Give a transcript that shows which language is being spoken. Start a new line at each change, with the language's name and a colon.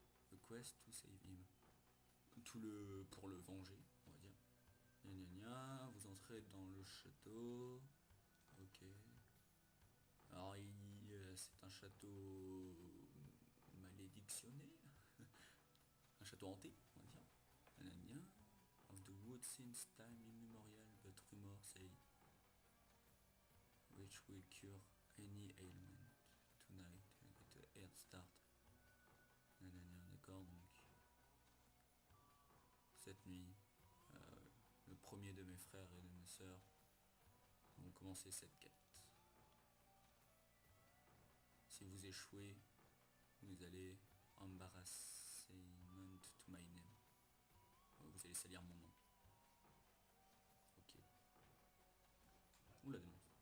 English: The quest to save him.
French: Pour le venger, on va dire. Gna gna gna, vous entrez dans le château. Ok. Alors c'est un château malédictionné. Un château hanté, on va dire. Gna gna gna.
English: Of the wood since time immemorial, but rumors say which will cure any ailment. Tonight, I get a head start.
French: D'accord, donc cette nuit, le premier de mes frères et de mes sœurs vont commencer cette quête. Si vous échouez, vous allez
English: embarrassment to my name.
French: Vous allez salir mon nom. Ok. Oula, démon.